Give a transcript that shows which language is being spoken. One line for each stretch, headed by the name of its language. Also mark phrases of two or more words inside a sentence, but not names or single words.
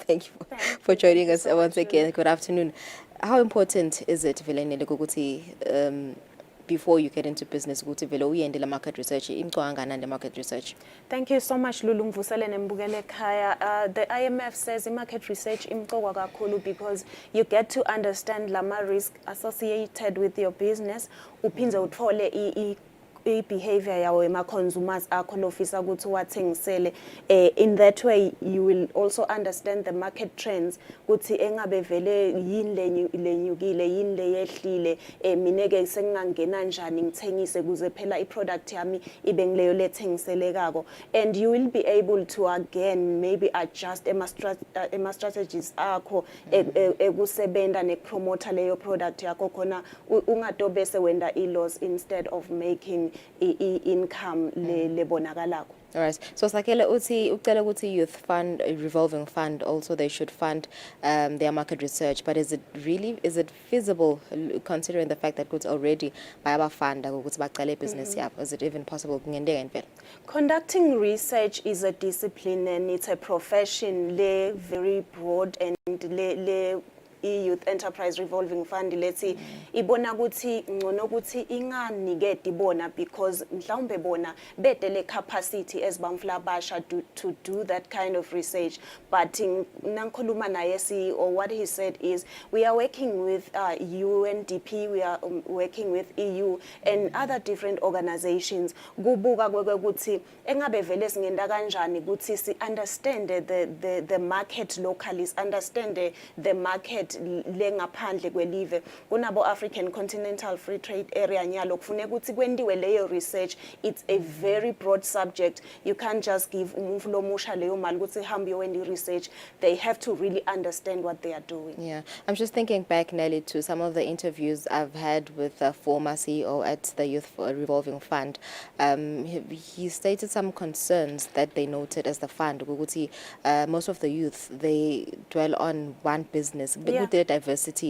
English: Thank you for joining us once again. Good afternoon. How important is it, Nelly Guguti, before you get into business, the market research, and the market research? Thank you so much, Lulu Mvusele Nembugele Kaya. The IMF says market research
Swati: imqokwa kakhulu
English: because you get to understand lama risk associated with your business.
Swati: Uphinze uthole behavior yawo ema-consumers akho lofisa ukuthi wathengisele.
English: In that way you will also understand the market trends
Swati: ukuthi engabe vele yini lenyukile yini leyehlile, mineke sengingangena njani ngithengise kuze phela iproduct yami ibe ngileyo lethengiselekako.
English: And you will be able to again maybe adjust
Swati: ema strategies akho ekusebenta nepromoter leyo product yakho khona ungadobese wenda i-loss
English: instead of making
Swati: income lebonakalako.
English: All right. So
Swati: sakele ucela ukuthi
English: youth fund, a revolving fund, also they should fund their market research. But is it feasible considering the fact that it's already
Swati: bayabafunda ukuthi baqale business yabo?
English: Is it even possible? Conducting research is a discipline and it's a profession very broad and youth enterprise revolving fund
Swati: lethi ibona ukuthi ngcono ukuthi inganikedi ibona
English: because
Swati: mhlawumbe bona bedele
English: capacity as bamflabasha to do that kind of research. But
Swati: nangikhuluma naye
English: CEO, what he said is we are working with UNDP, we are working with EU and other different organizations
Swati: kubuka ukuthi engabe vele singenda kanjani ukuthi si
English: understand the market locally, understand the market
Swati: lengaphandle kwelive kunabo
English: African Continental Free Trade Area
Swati: nyalo kufuneka ukuthi kwendiwe leyo
English: research. It's a very broad subject. You can't just give
Swati: umuntu lomusha leyo mali ukuthi hambe yowendi
English: research. They have to really understand what they are doing. Yeah, I'm just thinking back, Nelly, to some of the interviews I've had with the former CEO at the Youth Revolving Fund. He stated some concerns that they noted as the fund. Most of the youth, they dwell on one business, but with their diversity.